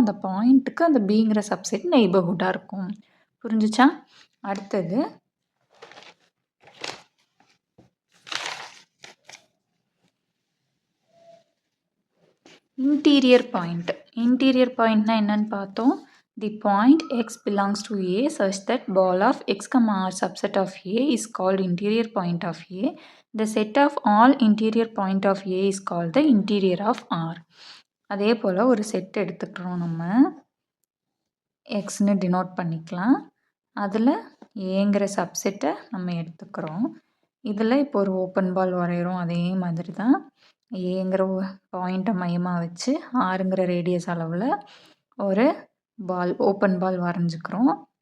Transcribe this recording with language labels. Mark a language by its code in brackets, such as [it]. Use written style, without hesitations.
[ta] அந்த பாயிண்ட்டுக்கு அந்த பிங்கிற சப்செட் நெய்பர்ஹுட்டாக இருக்கும். புரிஞ்சுச்சா? அடுத்தது இன்டீரியர் பாயிண்ட். இன்டீரியர் பாயிண்ட்னா என்னன்னு பார்த்தோம். [en] The point x belongs to a such that ball of x, r subset of a is called interior point of a. The set of all interior point of a is called the interior of R. [ta] அதே போல் ஒரு set எடுத்துக்கிறோம், நம்ம எக்ஸ்னு denote பண்ணிக்கலாம். அதில் ஏங்கிற சப்செட்டை நம்ம எடுத்துக்கிறோம். இதில் இப்போ ஒரு ஓப்பன் பால் வரைகிறோம். அதே மாதிரி தான் ஏங்கிற பாயிண்ட்டை மையமாக வச்சு ஆறுங்கிற ரேடியஸ் அளவில் ஒரு பால், ஓப்பன் பால் வரைஞ்சிக்கிறோம்.